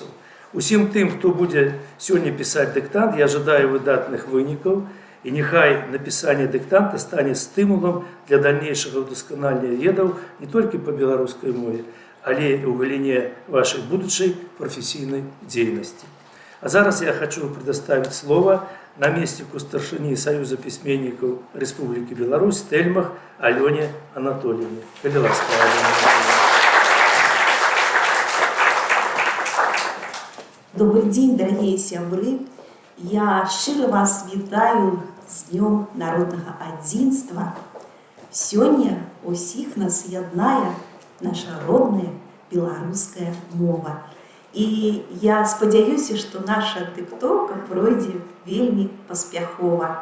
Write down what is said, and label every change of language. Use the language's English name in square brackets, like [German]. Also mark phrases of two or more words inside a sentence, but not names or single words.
[Belarusian] Усім тым, хто будзе сёння пісаць дыктант, я жадаю выдатных вынікаў, і няхай напісанне дыктанта стане стымулам для дальнейшага ўдасканалення ведаў не толькі па беларускай мове, але і ў галіне вашай будучай прафесійнай дзейнасці. А зараз [Russian] я хочу предоставить слово наместнику старшыні Союза письменников Республики Беларусь Тельмах Алене Анатольевне. [Belarusian] Калі ласка, Алена Анатольевна. [Russian] Добрый день, дорогие сябры. [Belarusian] Я шчыра вас вітаю з Днём народнага адзінства. Сёння усіх нас яднае наша родная беларуская мова. І я спадзяюся, што наша дыктоўка пройдзе вельмі паспяхова.